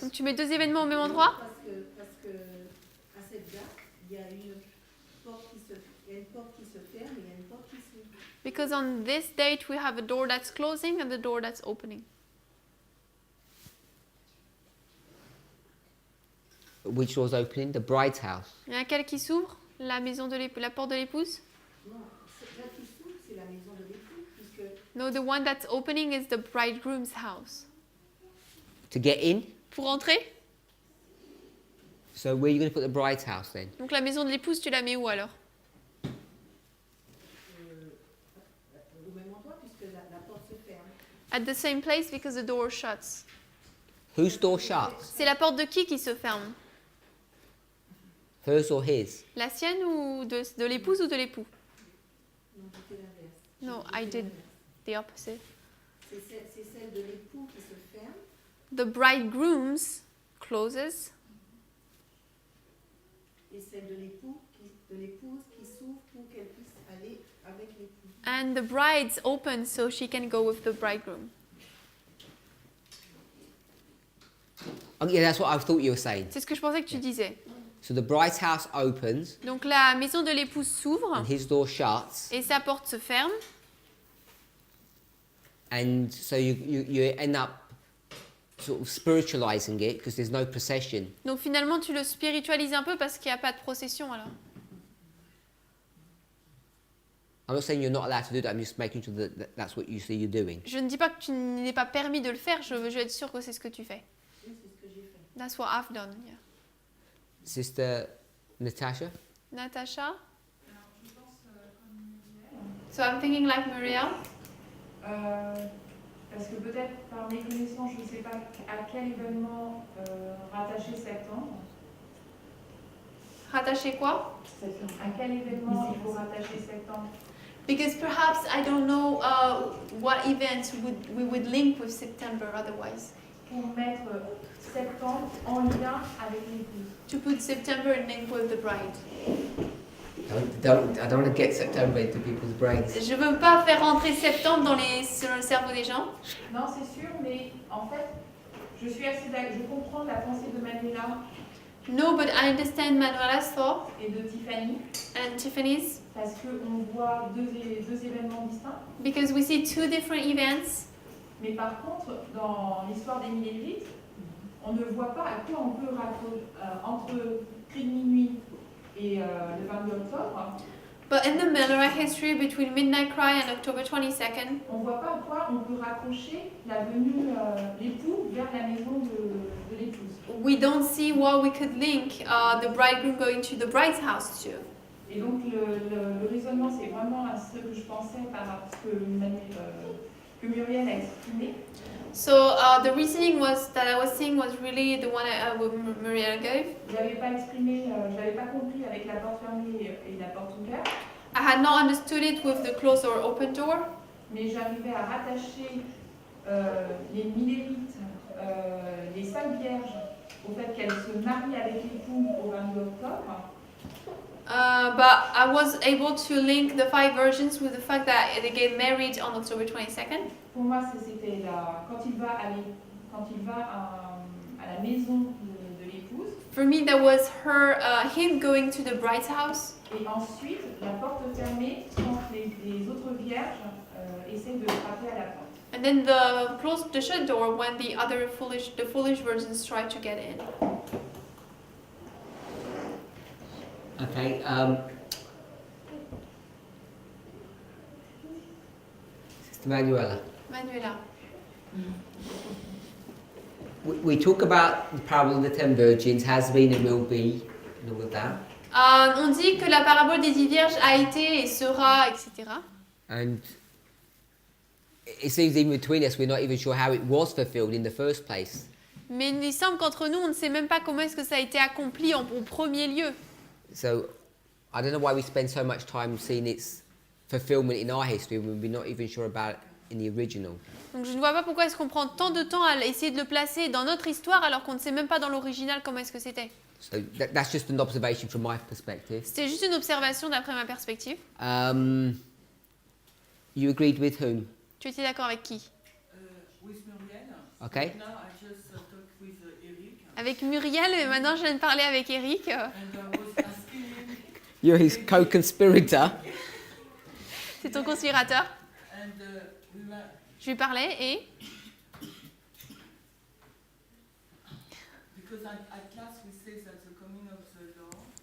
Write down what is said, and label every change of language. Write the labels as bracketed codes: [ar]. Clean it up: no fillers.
[fr] Donc tu mets deux événements au même endroit? parce que à cette date, il y a une porte il y a une porte qui se ferme et il y a une porte qui s'ouvre. [en] Because on this date we have a door that's closing and the door that's opening. Which door's opening? The bride's house. [fr] Il y en a quelle qui s'ouvre? La maison de l'époux, la porte de l'épouse? Non, celle qui s'ouvre, c'est la maison de l'époux, puisque [en] No, the one that's opening is the bridegroom's house. To get in? [fr] Pour entrer? [en] So where are you going to put the bride's house then? [fr] Donc la maison de l'épouse, tu la mets où alors? au même endroit, puisque la porte se ferme. [en] At the same place because the door shuts. Whose door shuts? [fr] C'est la porte de qui se ferme? [en] Hers or his? [fr] La sienne ou de l'épouse ou de l'époux? Non, c'était l'inverse. [en] No, [fr] J'ai [en] I [fr] fait [en] did [fr] l'inverse. [en] the opposite. [fr] C'est celle de l'époux qui se ferme, [en] The bridegroom's closes [fr] et celle de l'épouse qui s'ouvre pour qu'elle puisse aller avec l'époux. [en] and the bride's open so she can go with the bridegroom. Oh, yeah, that's what I thought you were saying. [fr] C'est ce que je pensais que tu disais. [en] So the bride's house opens [fr] Donc la maison de l'épouse s'ouvre [en] and his door shuts, [fr] et sa porte se ferme. [en] and so you end up sort of spiritualizing it because there's no procession. [fr] Donc finalement tu le spiritualises un peu parce qu'il n'y a pas de procession alors. [en] I'm not saying you're not allowed to do that. I'm just making sure that that's what you see you're doing. [fr] Je ne dis pas que tu n'es pas permis de le faire, je veux être sûre que c'est ce que tu fais. Oui, c'est ce que j'ai fait. [en] That's what I've done. Yeah. Sister Natasha? [fr] Natasha? Je pense comme Muriel, [en] So I'm thinking like Muriel. [fr] parce que peut-être par mes connaissances, je ne sais pas à quel événement rattacher septembre. Rattacher quoi? À quel événement il faut rattacher septembre? [en] Because perhaps I don't know what events we would link with September otherwise. [fr] Pour mettre septembre en lien avec l'épouse. [en] To put September in link with the bride. I don't want to get September into people's brains. [fr] Je veux pas faire rentrer septembre dans le cerveau des gens. Non, c'est sûr, mais en fait, je suis assez d'accord. Je comprends la pensée de Manuela [en] No, but I understand Manuela's thought [fr] et de Tiffany, [en] and Tiffany's [fr] parce qu'on voit deux événements distincts. [en] because we see two different events. [fr] Mais par contre, dans l'histoire d'Émile et Vite, on ne voit pas à quoi on peut raccrocher entre Cri de minuit et le 22 octobre. [en] But in the Miller history between Midnight Cry and October 22nd, [fr] On ne voit pas à quoi on peut raccrocher la venue l'époux vers la maison de l'épouse. [en] we don't see what we could link the bridegroom going to the bride's house to. [fr] Et donc le raisonnement, c'est vraiment à ce que je pensais par ce que Muriel a exprimé. [en] So the reasoning was that I was saying was really the one Maria gave. [fr] Je n'avais pas exprimé, je n'avais pas compris avec la porte fermée et la porte ouverte, [en] I had not understood it with the closed or open door, [fr] mais j'arrivais à rattacher les millérites, les 5 vierges, au fait qu'elles se marient avec l'époux au 22 octobre. [en] but I was able to link the 5 virgins with the fact that they get married on October 22nd. [fr] Pour moi, c'était quand il va à la maison de l'épouse, [en] For me, that was him going to the bride's house, [fr] et ensuite la porte fermée quand les autres vierges essaient de frapper à la porte. [en] and then the shut door when the foolish virgins tried to get in. Okay. Sister Manuela. [fr] Manuela. [en] We talk about the parable of the 10 virgins, has been and will be, and all of that. [fr] On dit que la parabole des 10 vierges a été et sera, etc. [en] And it seems even between us, we're not even sure how it was fulfilled in the first place. [fr] Mais il semble qu'entre nous, on ne sait même pas comment est-ce que ça a été accompli au premier lieu. [en] So I don't know why we spend so much time seeing its fulfillment in our history when we're not even sure about it in the original. [fr] Donc je ne vois pas pourquoi est-ce qu'on prend tant de temps à essayer de le placer dans notre histoire alors qu'on ne sait même pas dans l'original comment est-ce que c'était. [en] So that's just an observation from my perspective. [fr] C'était juste une observation d'après ma perspective. [en] You agreed with whom? [fr] Tu étais d'accord avec qui? [en] With Muriel. Okay. Now I just talked with Eric. [fr] Avec Muriel, et maintenant je viens de parler avec Eric. [en] And I was asking him. You're his co-conspirator. [fr] C'est ton conspirateur. [en] And we were. [fr] Je lui parlais et [en] Because at last we say that the coming of the Lord,